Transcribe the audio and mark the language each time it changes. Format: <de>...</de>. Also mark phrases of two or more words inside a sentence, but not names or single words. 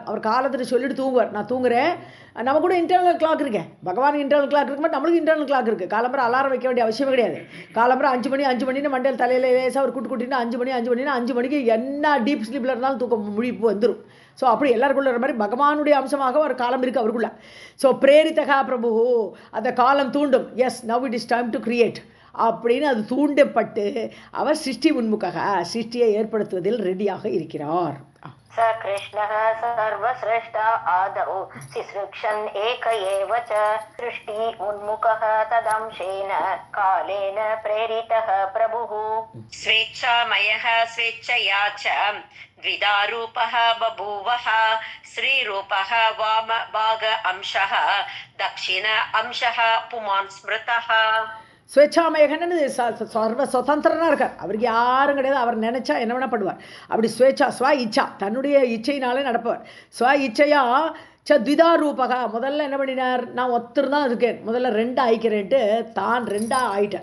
<ta>அவர் காலத்தில் சொல்லிட்டு தூங்குவார், நான் தூங்குறேன். நம்ம கூட</ta> <en>internal clock</en> <ta>இருக்கேன், பகவானுக்கு</ta> <en>internal clock</en> <ta>இருக்கு, நம்மளுக்கு</ta> <en>internal clock</en> <ta>இருக்குது. காலம்பரம் அலாரம் வைக்க வேண்டிய அவசியமே கிடையாது. காலம்பரம் 5 மணின்னு மண்டையில் தலையில் லேசாக ஒரு குட்டினா 5 மணிக்கு என்ன</ta> <en>deep sleep</en> <ta>இருந்தாலும் தூக்கம் முழிப்பு வந்துடும். ஸோ அப்படி எல்லாருக்குள்ள மாதிரி பகவானுடைய அம்சமாக ஒரு காலம் இருக்குது அவருக்குள்ள. ஸோ</ta> <sa>प्रेरितः प्रभु,</sa> <ta>அந்த காலம் தூண்டும்.</ta> <en>yes, now it is time to create</en> <ta>அப்படின்னு அது தூண்டப்பட்டு அவர்</ta> <sa>सृष्टि उन्मुखः,</sa> <ta>சிருஷ்டியை ஏற்படுத்துவதில் ரெடியாக இருக்கிறார்.</ta> <sa>स कृष्णः सर्वश्रेष्ठ आदौ सिसृक्षन् एक एव च सृष्टि उन्मुखः तदंशेन कालेन प्रेरितः प्रभुः स्वेच्छामयः स्वेच्छया च द्विधारूपः बभूवः श्रीरूपः वामभाग अंशः दक्षिण अंशः पुमान् स्मृतः.</sa> <ta>ஸ்வேச்சாமயகன்னு சர்வ சுதந்திரனாக இருக்கார். அவருக்கு யாரும் கிடையாது. அவர் நினச்சா என்ன வேணால் பண்ணுவார். அப்படி</ta> <sa>स्व इच्छा,</sa> <ta>தன்னுடைய இச்சையினாலே நடப்பவர்.</ta> <sa>स्व इच्छया द्विधा रूपः,</sa> <ta>முதல்ல என்ன பண்ணினார், நான் ஒருத்தர் தான் இருக்கேன், முதல்ல 2 ஆயிக்கிறேன்ட்டு தான் 2 ஆயிட்டார்.</ta>